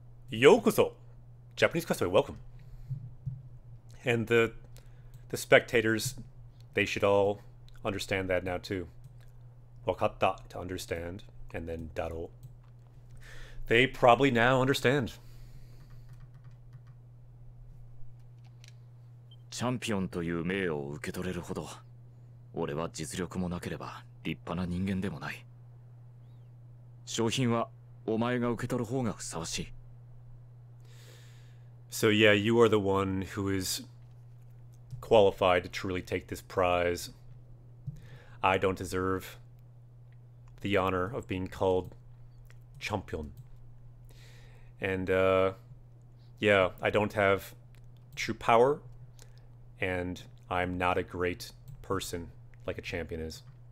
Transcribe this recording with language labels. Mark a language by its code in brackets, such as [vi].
[ja] Yokoso! [en] Japanese customer, welcome. And the spectators, they should all understand that now too. Wakatta, to understand, and then daro. They probably now understand. [ja] チャンピオンという名誉を受け取れるほど、俺は実力もなければ立派な人間でもない。賞品はお前が受け取る方がふさわしい。 [en] So yeah, you are the one who is qualified to truly take this prize. I don't deserve the honor of being called champion. And yeah, I don't have true power, and I'm not a great person like a champion is.